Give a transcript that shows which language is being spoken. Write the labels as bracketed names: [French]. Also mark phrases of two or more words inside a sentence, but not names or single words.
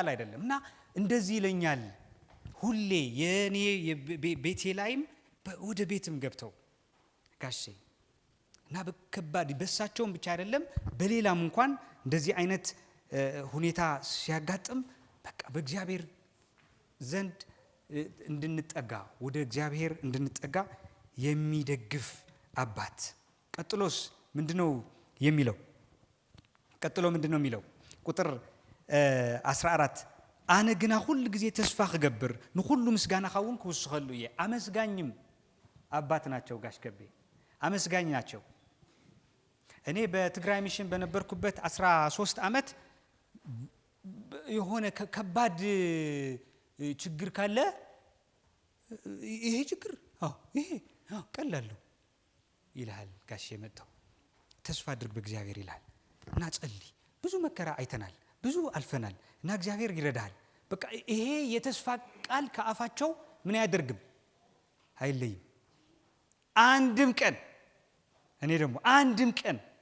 [Amharic] አይደለም እና እንደዚህ ይለኛል ሁሌ የኔ ቤቴ ላይም ወደ ቤትም ገብተው ጋሼ እና በከባድ በሳቸውም ብቻ አይደለም በሌላም እንኳን እንደዚህ አይነት ሁኔታ ሲያጋጥም በቃ በእግዚአብሔር ዘንድ እንድንጠጋ ወደ እግዚአብሔር እንድንጠጋ የሚደግፍ አባት። ቀጥሎስ ምንድነው የሚለው? ቁጥር 14 [Tigrinya] አነ ግና ሁሉ ጊዜ ተስፋ ክገብር ንሁሉ ምስጋና ካውን ክውስኸሉ እየ። [Amharic] አመስጋኝም አባት ናቸው ጋሽ ከቤ አመስጋኝ ናቸው። እኔ በትግራይ ሚሽን በነበርኩበት 13 ዓመት የሆነ ከባድ ችግር ካለ ይሄ ችግር ይሄ ቀላል ይልሃል ጋሽ የመጣው ተስፋ አድርግ በእግዚአብሔር ይላል እና ጸልይ። ብዙ መከራ አይተናል ብዙ አልፈናል እና እግዚአብሔር ይረዳል። በቃ ይሄ የተስፋ ቃል ከአፋቸው ምን ያደርግም አይለይም። አንድም ቀን እኔ ደግሞ አንድም ቀን